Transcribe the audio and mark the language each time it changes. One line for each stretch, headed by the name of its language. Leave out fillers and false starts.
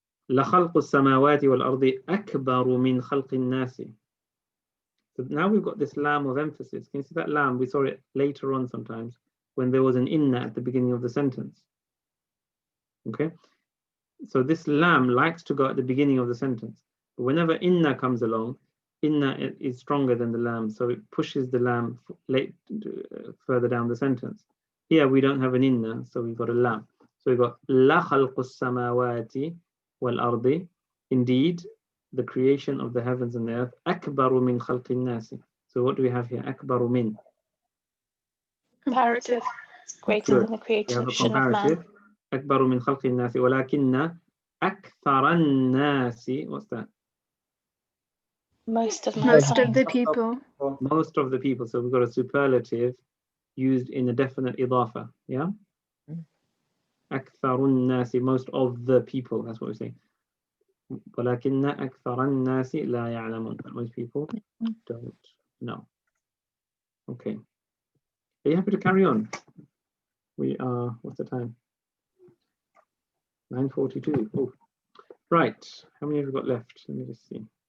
Arabic: لخلق السماوات والأرض أكبر من خلق الناس.
English: So now we've got this lam of emphasis. Can you see that lam? We saw it later on sometimes when there was an inna at the beginning of the sentence. Okay. So this lam likes to go at the beginning of the sentence. But whenever inna comes along, inna is stronger than the lam, so it pushes the lam further down the sentence. Here we don't have an inna, so we've got a lam. So we've got
Arabic: la khalqus samawati wal ardi.
English: Indeed, the creation of the heavens and the earth.
Arabic: Akbaru min khalqin nasi.
English: So what do we have here? Akbaru min. Comparative. Greater than the creation of man.
Arabic: أكبر من خلق الناس ولكن أكثر الناس.
English: What's that? Most of the people. Most of the people. So we've got a superlative used in a definite idafa. Yeah.
Arabic: أكثر الناس,
English: most of the people. That's what we're saying.
Arabic: ولكن أكثر الناس لا يعلمون.
English: But most people don't know. Okay. Are you happy to carry on? We are. What's the time? 9:42. Oh, right. How many have we got left? Let me just see.